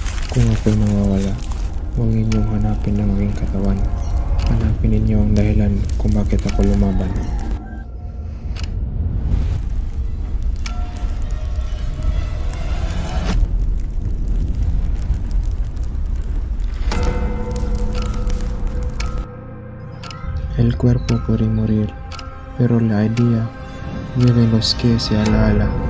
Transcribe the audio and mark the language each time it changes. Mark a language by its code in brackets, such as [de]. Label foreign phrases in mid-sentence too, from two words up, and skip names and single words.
[tl] Kung ako'y mawawala, huwag ninyong hanapin ang aking katawan. Hanapin ninyo ang dahilan kung bakit ako lumaban. [es] El cuerpo puede morir, pero la idea vive en los que se ala.